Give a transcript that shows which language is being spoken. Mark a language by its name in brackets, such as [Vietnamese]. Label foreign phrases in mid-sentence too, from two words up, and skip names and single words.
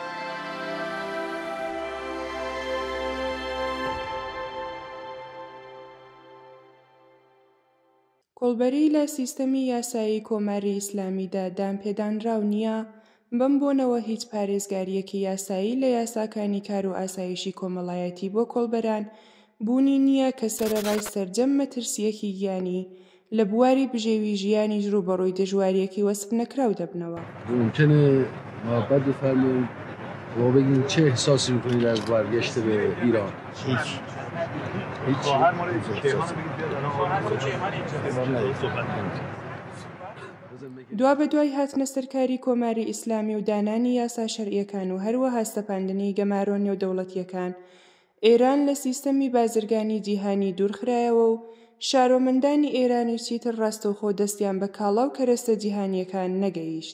[Central Kurdish] کۆڵبەری لە سیستەمی یاسایی کۆماری ئیسلامیدا دامپێدانراو نییە، بەم بۆنەوە هیچ پارێزگاریەکی یاسایی لە یاساکانی کار و ئاسایشی کۆمەڵایەتی بۆ کۆڵبەران بوونی نییە کە سەرەڕای سەرجەم مەترسیەکی گیانی لە بواری بژێوی ژیانیش ڕوبەڕووی دژواریەکی وەسف نەکراو دەبنەوە. [Persian] ممکنه محبت بفرمایید و بگین چه احساسی میکنید از برگشت به ایران؟ هیچ [Central Kurdish] دوا بە دوای هاتنە سەرکاری کۆماری ئیسلامی و دانانی یاسا شەرعیەکان و هەروەها سەپاندنی گەمارۆ نێودەوڵەتیەکان، ئێران لە سیستەمی بازرگانی جیهانی دوورخرایەوە و شارۆمەندانی ئێرانی چیتر ڕاستەوخۆ دەستیان بە کاڵا و کەرەستە جیهانیەکان نەگەیشت.